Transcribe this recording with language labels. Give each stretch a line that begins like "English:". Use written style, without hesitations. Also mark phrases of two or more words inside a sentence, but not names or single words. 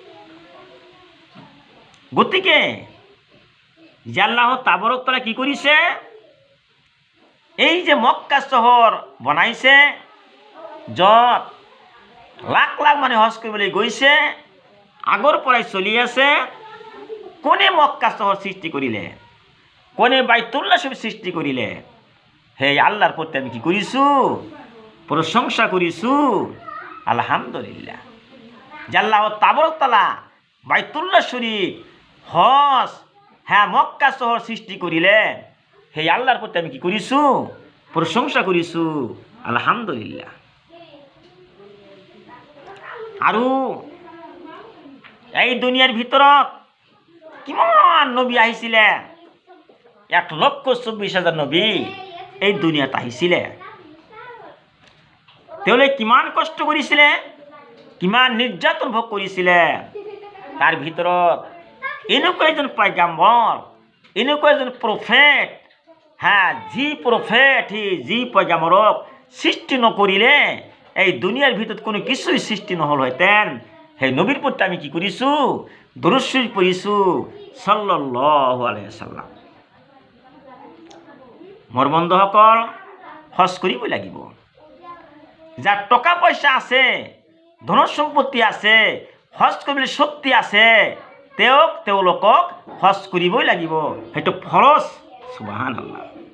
Assamese: গতিকে
Arabic: الله تبارك وتعالى
Assamese: কি কৰিছে, এই যে মক্কা চহৰ বনাইছে, য'ত লাখ লাখ মানুহ হজ কৰিবলৈ গৈছে, আগৰ পৰাই চলি আছে। কোনে মক্কা চহৰ সৃষ্টি কৰিলে? কোনে বাইতুল্লাহ শরীফ সৃষ্টি করিলে?
Bangla: হে আল্লাহর প্রতি আমি কি করিছু? প্রশংসা করিছু। আলহামদুলিল্লাহ।
Arabic: الله تبارك وتعالى
Bangla: বাইতুল্লাহ শরীফ হজ হ্যাঁ মক্কা শহর সৃষ্টি করিলে, হে আল্লাহর প্রতি আমি কি করিছু? প্রশংসা করিছু। আলহামদুলিল্লাহ।
Assamese: আৰু এই দুনিয়াৰ ভিতৰত কিমান নবী আহিছিলে, 1,24,000 নবী এই দুনিয়াত আহিছিলে। তেওঁলোকে কিমান কষ্ট কৰিছিলে, কিমান নিৰ্যাতন ভোগ কৰিছিলে। তাৰ ভিতৰত এনেকুৱা এজন পয়গাম্বৰ, এনেকুৱা এজন প্ৰফেট, যি প্ৰফেট যি পয়গাম্বৰক সৃষ্টি নকৰিলে এই দুনিয়াৰ ভিতৰত কোনো কিছুই সৃষ্টি নহ'লহেঁতেন। সেই নবীৰ প্ৰতি আমি কি কৰিছোঁ? দৰুদ শৰীফ পঢ়িছোঁ
Arabic: صلى الله عليه وسلم.
Assamese: মোৰ বন্ধুসকল, হজ কৰিব লাগিব। যাৰ টকা পইচা আছে, ধন সম্পত্তি আছে, হজ কৰিবলৈ শক্তি আছে, তেওঁলোকক হজ কৰিবই লাগিব। সেইটো ফৰজ। সুবহানাল্লাহ।